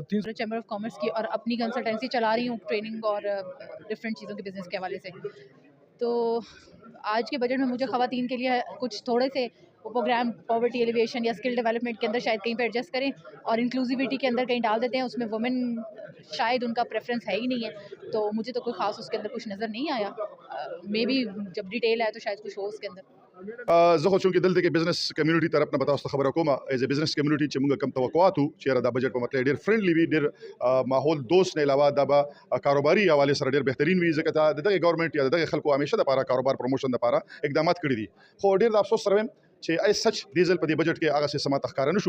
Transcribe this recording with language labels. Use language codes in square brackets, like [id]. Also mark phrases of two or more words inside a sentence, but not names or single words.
[ur] چیمبر آف کامرس کی اور اپنی کنسلٹنسی چلا رہی ہوں ٹریننگ اور ڈفرینٹ چیزوں کے بزنس کے حوالے سے، تو آج کے بجٹ میں مجھے خواتین کے لیے کچھ تھوڑے سے پروگرام [en] poverty alleviation [ur] یا [en] skill development [ur] کے اندر شاید کہیں پہ ایڈجسٹ کریں، اور انکلوزیوٹی کے اندر کہیں ڈال دیتے ہیں، اس میں وومن شاید ان کا پریفرنس ہے ہی نہیں ہے، تو مجھے تو کوئی خاص اس کے اندر کچھ نظر نہیں آیا۔ مے بی جب ډیټیل آئے تو شاید کچھ ہو اس کے اندر۔ [ps] زه خو چونکې دلته کې [en] business community [ps] طرف نه به تاسو ته خبره کوم، [en] as a business community [ps] چې موږ کم توقعات وو چې دا بجټ په مطلب ډېر فرندلی وي، ډېر ماحول دوست نه علاوه دا به کاروباري حوالې سره ډېر بهترین وي، ځکه دا دغه ګورنمنټ یا دغه خلکو همیشه دپاره کاروبار پروموشن دپاره اقدامات کړي دي، خو ډېر د افسوس سره وایم چې [en] as such [ps] دې ځل په دې بجټ کې هغه څه سما ته ښکاره نه شو۔